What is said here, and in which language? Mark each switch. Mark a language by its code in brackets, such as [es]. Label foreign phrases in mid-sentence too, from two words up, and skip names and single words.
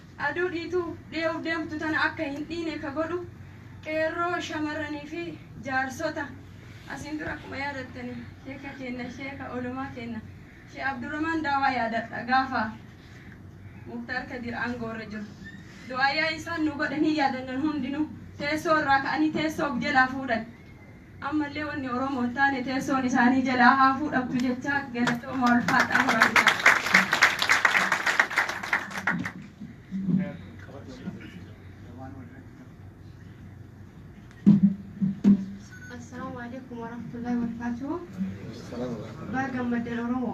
[om] aduu dhiituu dee'uuf deemtu tana akka hin dhiine ka godhu qeerroo shamarranii fi jaarsota asiin dura akkuma yaadattani sheeka kenna sheeka olumaa kenna shee Abdurrahman Daawaa yaadadha gaafa Muktaar Kadir aangoorra jiru du'aayaa isaan nu godhanii yaadannan hundinuu teessoo irraa ka'anii teessoo jalaa fuudhan ammallee wanni Oromoo hin taane teessoon isaanii jalaa haa fuudhamtu jecha galatooma ulfaadhaa horaa. [ar] السلام عليكم ورحمة الله وبركاته. [om] Baga madal Oromoo.